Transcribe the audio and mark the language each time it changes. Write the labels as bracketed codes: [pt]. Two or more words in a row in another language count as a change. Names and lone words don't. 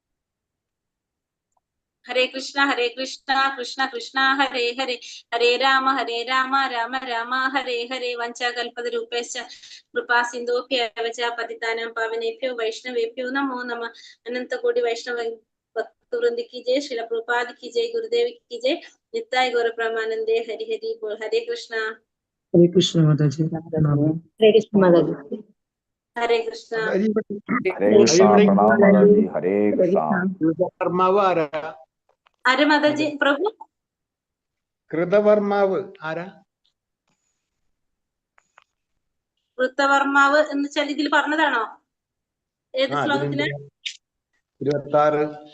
[sa] ഹരേ കൃഷ്ണ കൃഷ്ണ കൃഷ്ണ ഹരേ ഹരേ, ഹരേ രാമ രാമ രാമ ഹരേ ഹരേ. വഞ്ചാകൽപതരൂപേശ്ച കൃപാ സിന്ധോഭ്യവ ച പതിതാനാം പാവനേഭ്യോ വൈഷ്ണവേഭ്യോ നമോ നമഃ. [ml] അനന്തകോടി വൈഷ്ണവ ഭക്തവൃന്ദ [hi] की जय, श्रील प्रभुपाद की जय, गुरुदेव की जय, नित्याय गौर ब्रह्मानंदे हरि हरि बोल. हरे कृष्णा माताजी. हरे कृष्ण माताजी. हरे कृष्णा. हरे कृष्णा. प्रणाम माताजी. हरे कृष्णा. [ml] കൃതവർമാവ് ആരാ? ആര് മാതാജി? പ്രഭു കൃതവർമാവ് ആരാ? വൃത്തവർമാവ് എന്ന് വെച്ചാൽ ഇതിൽ പറഞ്ഞതാണോ? ഏത് ശ്ലോകത്തില്? 26